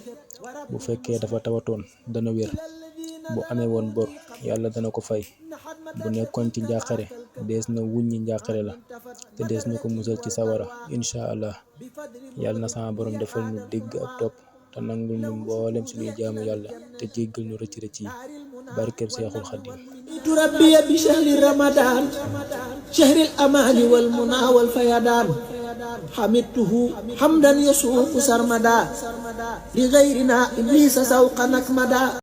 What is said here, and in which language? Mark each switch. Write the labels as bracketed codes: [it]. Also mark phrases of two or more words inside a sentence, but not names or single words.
[wo] bu fekkee dafa tawatoon dana wér, bu amee woon bor yàlla dana ko fay, bu nekkoon ci njàqare dees na wuññi njàqare la te dees na ko musal ci sawara [ar] إن شاء الله. [wo] yàlla na sama borom defal nu dégg ak topp te nangul nu mboolem suñuy jaamu yàlla te jéggal nu rëcc rëcc yi barkeb Seexul Xadiim. [ar] ربي بشهر رمضان شهر الأمان والمنى والفيضان حمدته حمدا يسوق سرمدا لغيرنا إبليس سوق نكمدا.